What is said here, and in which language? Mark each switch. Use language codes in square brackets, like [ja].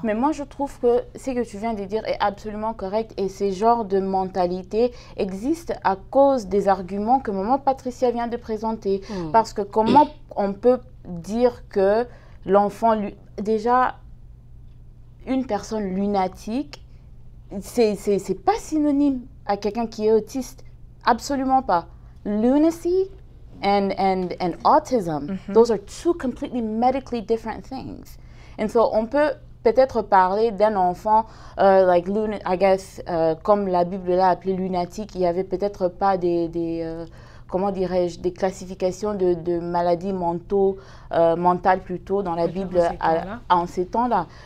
[fr] Mais moi, je trouve que ce que tu viens de dire est absolument correct et ces genres de mentalité existent à cause des arguments que maman Patricia vient de présenter. Parce que comment on peut dire que l'enfant, déjà, une personne lunatique, c'est pas synonyme à quelqu'un qui est autiste. Absolument pas. [en] Lunacy and autism, those are two completely medically different things. And so [fr] on peut peut-être parler d'un enfant, [en] like I guess, [fr] comme la Bible l'a appelé lunatique, il n'y avait peut-être pas comment dirais-je, des classifications de maladies mentales plutôt dans la Bible en ces temps-là.